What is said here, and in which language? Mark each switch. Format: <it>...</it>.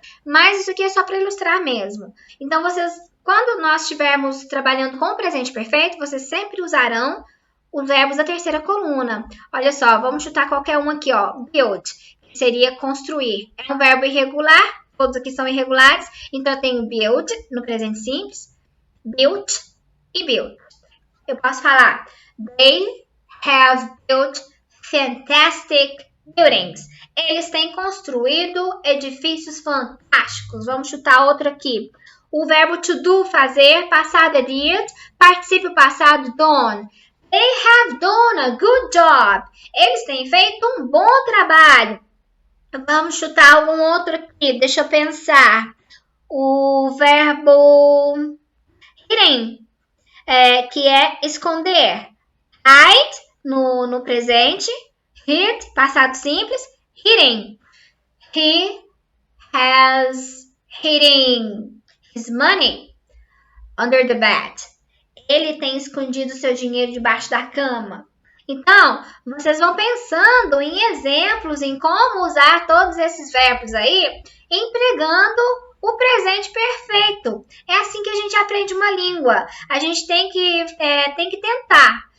<pt>Mas isso aqui é só para ilustrar mesmo. Então vocês, quando nós estivermos trabalhando com o presente perfeito, vocês sempre usarão os verbos da terceira coluna. Olha só, vamos chutar qualquer um aqui, ó. Build, que seria construir. É um verbo irregular, todos aqui são irregulares. Então eu tenho build no presente simples, built e build. Eu posso falar,</pt> <en>they have built fantastic buildings.</en> <pt>Eles têm construído edifícios fantásticos. Vamos chutar outro aqui. O verbo to do, fazer, passado é did, particípio passado done.</pt> <en>They have done a good job.</en> <pt>Eles têm feito um bom trabalho. Vamos chutar algum outro aqui. Deixa eu pensar. O verbo hidden, que é esconder. Hide no presente. Hid, passado simples. Hidden.</pt> <en>He has hidden his money under the bed.</en> <pt>Ele tem escondido seu dinheiro debaixo da cama. Então, vocês vão pensando em exemplos, em como usar todos esses verbos aí, empregando o presente perfeito. É assim que a gente aprende uma língua. A gente tem que tentar.</pt>